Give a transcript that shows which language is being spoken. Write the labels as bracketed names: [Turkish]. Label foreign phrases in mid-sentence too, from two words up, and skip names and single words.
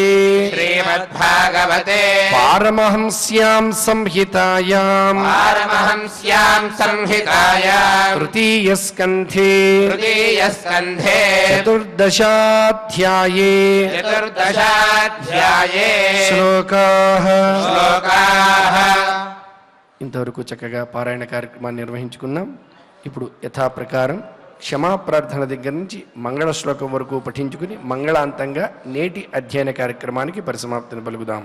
[Sanskrit] श्रीमद्भागवते पारमहंस्यां संहितायाम् पारमहंस्यां संहितायां तृतीयस्कन्धे तृतीयस्कन्धे चतुर्दशाध्याये चतुर्दशाध्याये శ్లోకాః శ్లోకాः [Telugu] ఇంతవరకు చక్కగా పారాయణ కార్యక్రమాన్ని నిర్వహించుకున్నాం. ఇప్పుడు యథాప్రకారం క్షమాప్రార్థన దగ్గర నుంచి మంగళ శ్లోకం వరకు పఠించుకుని మంగళాంతంగా నేటి అధ్యయన కార్యక్రమానికి పరిసమాప్తిని పలుకుదాం.